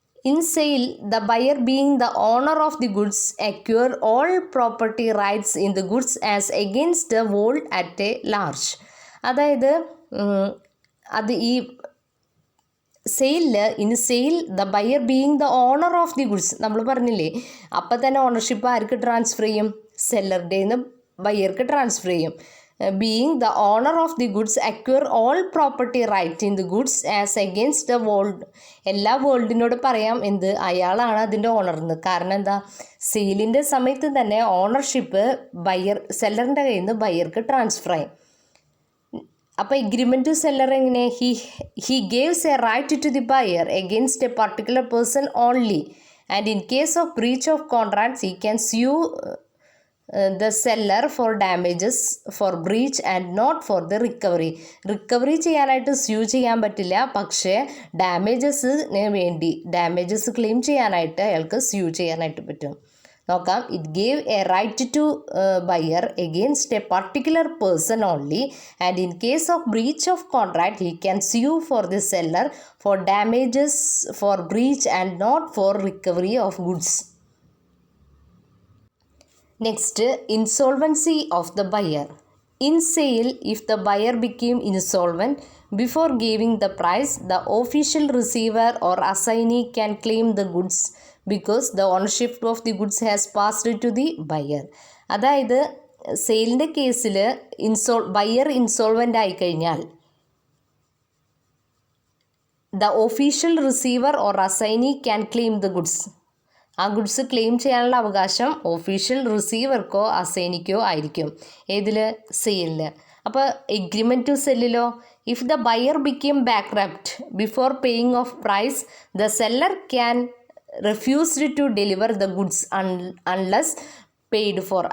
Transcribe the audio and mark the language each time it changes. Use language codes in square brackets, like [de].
[en] In sale the buyer being the owner of the goods acquire all property rights in the goods as against the world at a large. [ml] അതായത് അത് ഈ sale [en] the buyer being the owner of the goods [ml] നമ്മൾ പറഞ്ഞില്ലേ, അപ്പം തന്നെ ownership ആർക്ക് transfer ചെയ്യും? സെല്ലറുടെ നിന്ന് ബയ്യർക്ക് transfer ചെയ്യും. [en] being the owner of the goods acquire all property right in the goods as against the world. [ml] എല്ലാ വേൾഡിനോട് പറയാം എന്ത് അയാളാണ് അതിൻ്റെ ഓണർ എന്ന്. കാരണം എന്താ, സെയിലിൻ്റെ സമയത്ത് തന്നെ ഓണർഷിപ്പ് സെല്ലറിൻ്റെ കയ്യിൽ നിന്ന് ബയ്യർക്ക് ട്രാൻസ്ഫർ ആയി. [en] അപ്പോൾ agreement to seller എങ്ങനെ, he gaves a right to the buyer against a particular person only and in case of breach of contracts he can sue the seller for damages for breach and not for the recovery [ml] ചെയ്യാനായിട്ട് sue ചെയ്യാൻ പറ്റില്ല, പക്ഷേ ഡാമേജസിന് വേണ്ടി damages claim ചെയ്യാനായിട്ട് അയാൾക്ക് sue ചെയ്യാനായിട്ട് പറ്റും. [en] നോക്കാം, it gave a right to buyer against a particular person only and in case of breach of contract he can sue for the seller for damages for breach and not for recovery of goods. Next, insolvency of the buyer. In sale, if the buyer became insolvent before giving the price, the official receiver or assignee can claim the goods because the ownership of the goods has passed to the buyer. [ml] അതായത് സെയിലിൻ്റെ കേസിൽ buyer ഇൻസോൾവൻ്റ് ആയിക്കഴിഞ്ഞാൽ [en] the official receiver or assignee can claim the goods. [ml] ആ goods claim ചെയ്യാനുള്ള അവകാശം official റിസീവർക്കോ അസൈനിക്കോ ആയിരിക്കും. ഏതിൽ, സെയിലിൽ. അപ്പോൾ [en] Agreement to സെല്ലിലോ, if the buyer became bankrupt before paying of price the seller can refused to deliver the goods unless paid for.